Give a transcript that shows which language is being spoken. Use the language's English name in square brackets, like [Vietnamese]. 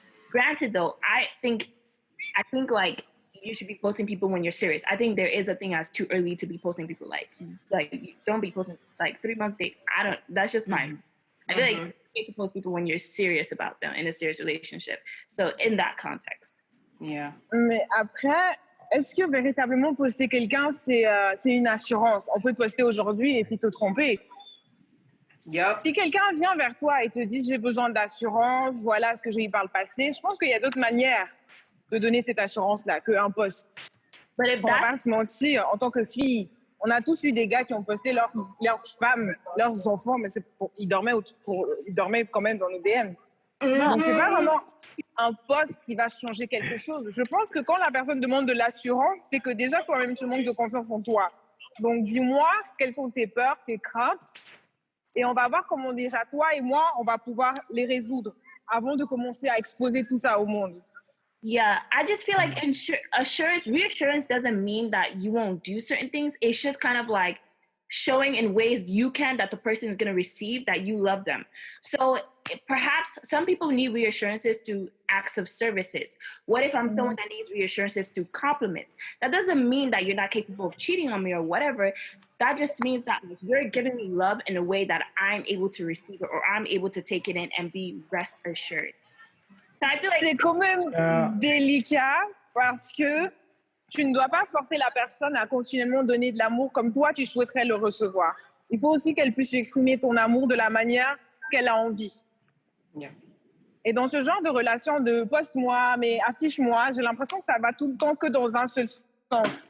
[English] Granted, though, I think like you should be posting people when you're serious. I think there is a thing as too early to be posting people like don't be posting like 3 months date. That's just mine. I feel like you need to post people when you're serious about them in a serious relationship. So in that context. Yeah. [French] Mais après, est-ce que véritablement poster quelqu'un, c'est une assurance? On peut te poster aujourd'hui et puis te tromper. [English] Yep. [French] Si quelqu'un vient vers toi et te dit j'ai besoin d'assurance, voilà ce que j'ai eu par le passé, je pense qu'il y a d'autres manières de donner cette assurance-là qu'un post. On va pas se mentir, en tant que fille, on a tous eu des gars qui ont posté leurs femmes, leurs enfants, mais ils dormaient quand même dans nos DM. Donc c'est pas vraiment un post qui va changer quelque chose. Je pense que quand la personne demande de l'assurance, c'est que déjà toi-même tu manques de confiance en toi. Donc dis-moi quelles sont tes peurs, tes craintes, et on va voir comment déjà toi et moi on va pouvoir les résoudre avant de commencer à exposer tout ça au monde. [English] Yeah, I just feel like reassurance doesn't mean that you won't do certain things. It's just kind of like showing in ways you can that the person is going to receive that you love them. So perhaps some people need reassurances to acts of services. What if I'm someone that needs reassurances to compliments? That doesn't mean that you're not capable of cheating on me or whatever. That just means that you're giving me love in a way that I'm able to receive it or I'm able to take it in and be rest assured. So I feel like [French] C'est quand même délicat parce que tu ne dois pas forcer la personne à continuellement donner de l'amour comme toi, tu souhaiterais le recevoir. Il faut aussi qu'elle puisse exprimer ton amour de la manière qu'elle a envie. [English] Yeah. [French] Et dans ce genre de relation de poste-moi, mais affiche-moi, j'ai l'impression que ça va tout le temps que dans un seul sens.